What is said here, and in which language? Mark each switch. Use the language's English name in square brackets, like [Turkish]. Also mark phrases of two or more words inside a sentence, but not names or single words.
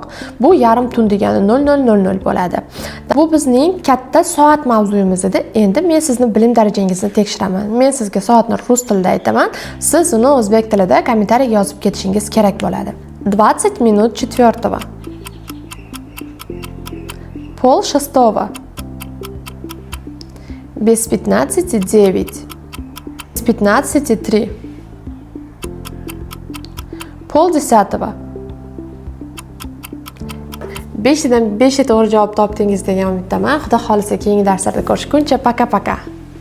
[Uzbek] Bu yarim tun degani 00:00 bo'ladi. Bu bizning katta soat mavzuyimiz edi. Endi men sizni bilim darajangizni tekshiraman. Men sizga soatni rus tilida aytaman. Siz uni o'zbek tilida kommentariyaga yozib ketishingiz kerak bo'ladi. 20 minut 4. [Russian] Пол шестого. Без 15 9. Без 15 3. Pol десятого. [Uzbek] 5 dan 5 to'g'ri javob topdingiz degan umiddaman. Xudo xolisa keyingi darslarda ko'rishguncha [Russian] пока пока.